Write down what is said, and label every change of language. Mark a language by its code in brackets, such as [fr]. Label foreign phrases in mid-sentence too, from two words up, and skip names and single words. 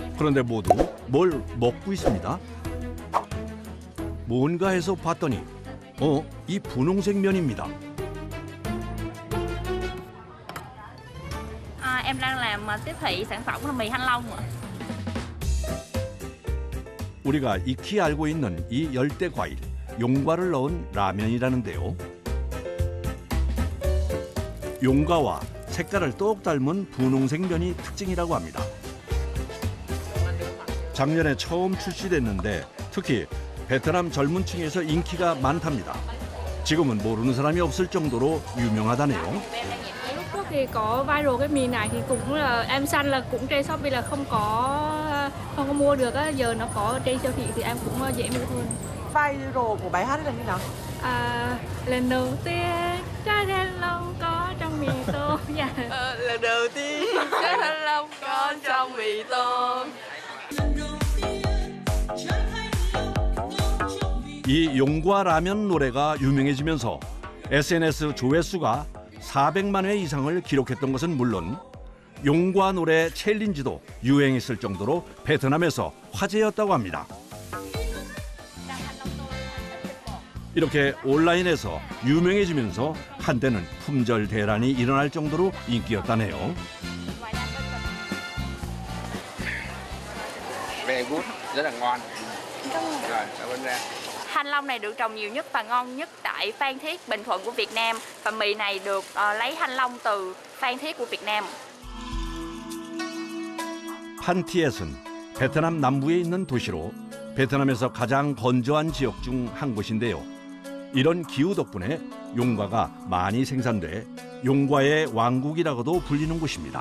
[ko] 그런데 모두 뭘 먹고 있습니다. 뭔가 해서 봤더니 이 분홍색 면입니다. [vi] Em đang làm tiếp thị sản phẩm là mì Thanh Long ạ. [ko] 우리가 익히 알고 있는 이 열대 과일 용과를 넣은 라면이라는데요. 용과와 색깔을 똑 닮은 분홍색 면이 특징이라고 합니다. 작년에 처음 출시됐는데 특히 베트남 젊은 층에서 인기가 많답니다. 지금은 모르는 사람이 없을 정도로 유명하다네요. [vi] Lúc trước thì có viral cái mì này thì cũng là em săn là cũng trên Shopee là không có mua được á, giờ nó có trên siêu thị thì em cũng dễ mua hơn. Viral của bài hát là như nào? Lần đầu tiên trái thanh long có trong mì tôm. Lần đầu tiên trái thanh long có trong mì tôm. [ko] 이 용과 라면 노래가 유명해지면서 SNS 조회수가 400만 회 이상을 기록했던 것은 물론 용과 노래 챌린지도 유행했을 정도로 베트남에서 화제였다고 합니다. 이렇게 온라인에서 유명해지면서 한때는 품절 대란이 일어날 정도로 인기였다네요. [en] Very good, [vi] rất là ngon. Rồi, cảm ơn em. Thanh Long này được trồng nhiều nhất và ngon nhất tại Phan Thiết, Bình Thuận của Việt Nam. Và mì này được lấy thanh long từ Phan Thiết của Việt Nam. [ko] 판티엣은 베트남 남부에 있는 도시로 베트남에서 가장 건조한 지역 중 한 곳인데요. 이런 기후 덕분에 용과가 많이 생산돼 용과의 왕국이라고도 불리는 곳입니다.